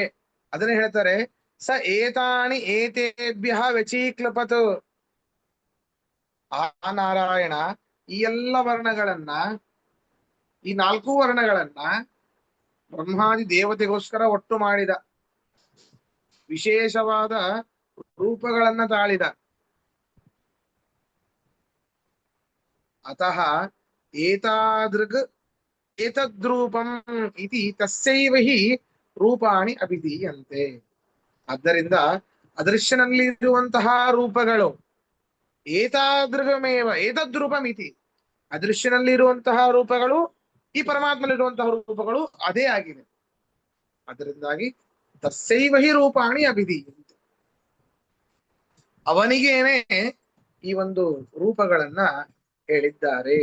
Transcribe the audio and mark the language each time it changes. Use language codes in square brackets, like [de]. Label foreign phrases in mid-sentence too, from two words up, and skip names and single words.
[kn] ಅದನ್ನ ಹೇಳ್ತಾರೆ, [sa] ಸ ಏತಾನಿ ಏತೇಭ್ಯ ವ್ಯಚೀಕ್ಲಪತ್. [kn] ಆ ನಾರಾಯಣ ಈ ಎಲ್ಲ ವರ್ಣಗಳನ್ನ, ಈ 4 ವರ್ಣಗಳನ್ನ ಬ್ರಹ್ಮಾದಿ ದೇವತೆಗೋಸ್ಕರ ಒಟ್ಟು ಮಾಡಿದ, ವಿಶೇಷವಾದ ರೂಪಗಳನ್ನ ತಾಳಿದ. [sa] ಅತಃ ಏತಾದೃಗ್ ಏತದ್ರೂಪಂ ಇತಿ ತಸ್ಯೈವ ಹಿ ರೂಪಾಣಿ ಅಭಿಧೀಯಂತೆ. [kn] ಆದ್ದರಿಂದ ಅದೃಶ್ಯನಲ್ಲಿರುವಂತಹ ರೂಪಗಳು [sa] ಏತಾದೃಗಮೇವ ಏತದ್ರೂಪಮಿತಿ, [kn] ಅದೃಶ್ಯನಲ್ಲಿರುವಂತಹ ರೂಪಗಳು ಈ ಪರಮಾತ್ಮನಲ್ಲಿರುವಂತಹ ರೂಪಗಳು ಅದೇ ಆಗಿದೆ. ಅದರಿಂದಾಗಿ [sa] ತಸ್ಯೈವ ಹಿ ರೂಪಾಣಿ ಅಭಿಧೀಯಂತೆ, [kn] ಅವನಿಗೇನೆ ಈ ಒಂದು ರೂಪಗಳನ್ನ ಹೇಳಿದ್ದಾರೆ.